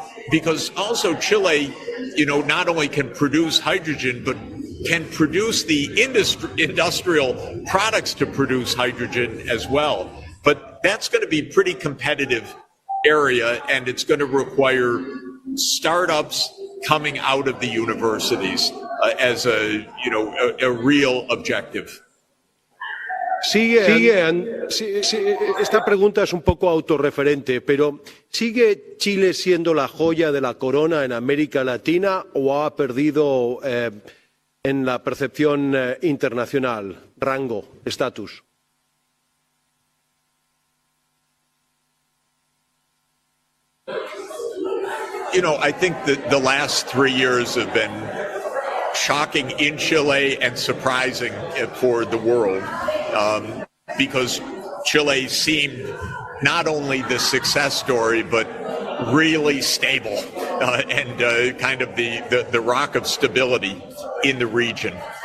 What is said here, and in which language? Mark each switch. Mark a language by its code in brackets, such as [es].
[en] Because also Chile, not only can produce hydrogen, but can produce the industrial products to produce hydrogen as well. But that's going to be a pretty competitive area, and it's going to require startups coming out of the universities as a real objective. [es] Esta pregunta es un poco autorreferente, pero ¿sigue Chile siendo la joya de la corona en América Latina o ha perdido en la percepción internacional rango, estatus? [en] I think that the last 3 years have been shocking in Chile and surprising for the world. Because Chile seemed not only the success story, but really stable and kind of the rock of stability in the region.